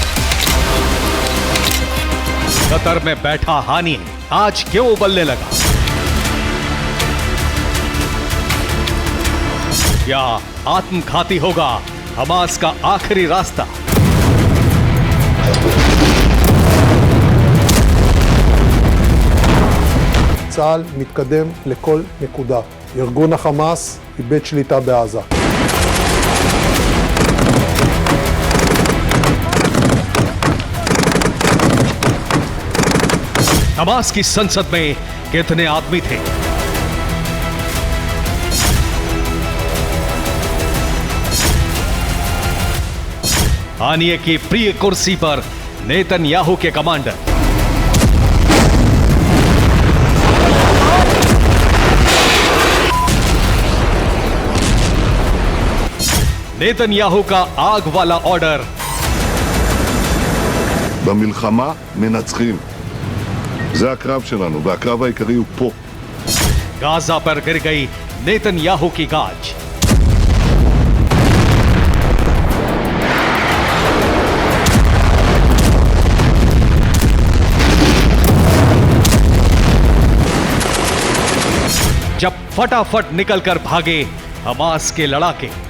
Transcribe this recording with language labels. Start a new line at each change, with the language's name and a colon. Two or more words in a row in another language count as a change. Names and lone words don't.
Hindi: कतर में बैठा हानिये आज क्यों उबलने लगा? क्या आत्मघाती होगा हमास का आखिरी रास्ता?
Hebrew: צה"ל מתקדם לכל נקודה. ארגון החמאס איבד שליטה בעזה.
Hindi: हमास की संसद में कितने आदमी थे? हानिये की प्रिय कुर्सी पर नेतन्याहू के कमांडर। नेतन्याहू का आग वाला ऑर्डर।
Hebrew: במלחמה מנצחים. זה הקרב שלנו, והקרב העיקרי הוא פה.
Hindi: गाजा पर गिर गई नेतन्याहू की गाज। जब फटाफट निकलकर भागे हमास के लड़ाके।